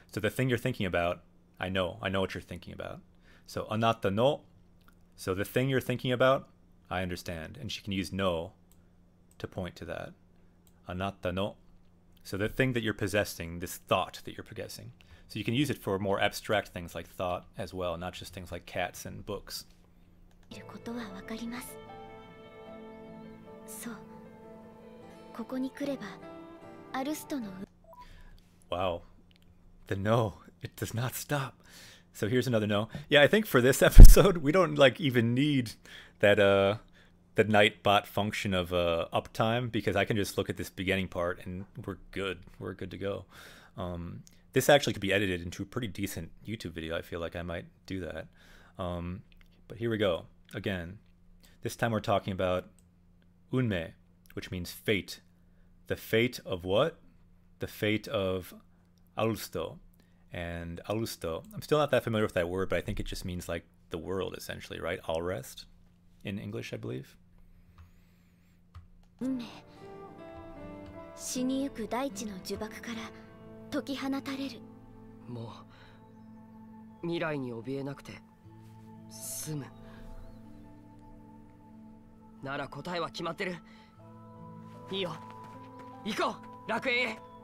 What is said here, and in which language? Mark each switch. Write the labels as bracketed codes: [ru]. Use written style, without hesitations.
[en] So the thing you're thinking about, I know what you're thinking about. So anata no, so the thing you're thinking about, I understand. And she can use no to point to that. Anata no. So the thing that you're possessing, this thought that you're possessing. So you can use it for more abstract things like thought as well, not just things like cats and books. [ja] いることはわかります。そう。ここに来れば、アルストの。 [en] Wow. The no. It does not stop. So here's another no. Yeah, I think for this episode, we don't like even need that the Nightbot function of uptime, because I can just look at this beginning part and we're good. We're good to go. This actually could be edited into a pretty decent YouTube video. I feel like I might do that. But here we go. Again, this time we're talking about unme, which means fate. The fate of what? The fate of Alusto. And Alusto, I'm still not that familiar with that word, but I think it just means like the world, essentially, right? All rest in English, I believe. [ja] 運命。死にゆく大地の呪縛から解き放たれる。もう未来に怯えなくて済む。なら答えは決まってる。いいよ、行こう楽園へ。